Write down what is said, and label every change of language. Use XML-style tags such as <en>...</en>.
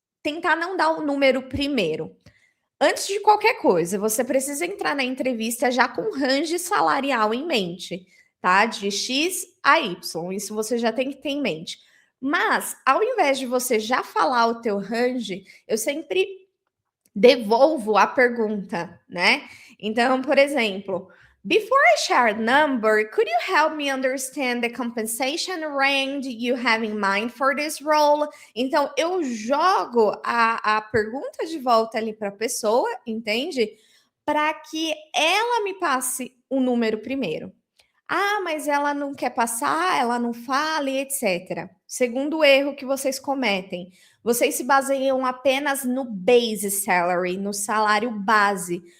<pt>Tentar não dar o número primeiro. Antes de qualquer coisa, você precisa entrar na entrevista já com range salarial em mente, tá? De X a Y, isso você já tem que ter em mente. Mas, ao invés de você já falar o teu range, eu sempre devolvo a pergunta, né? Então, por exemplo,</pt> <en>before I share a number, could you help me understand the compensation range you have in mind for this role?</en> <pt>Então, eu jogo a pergunta de volta ali para a pessoa, entende? Para que ela me passe o número primeiro. Ah, mas ela não quer passar, ela não fala, e etc. Segundo erro que vocês cometem, vocês se baseiam apenas no base salary, no salário base.</pt>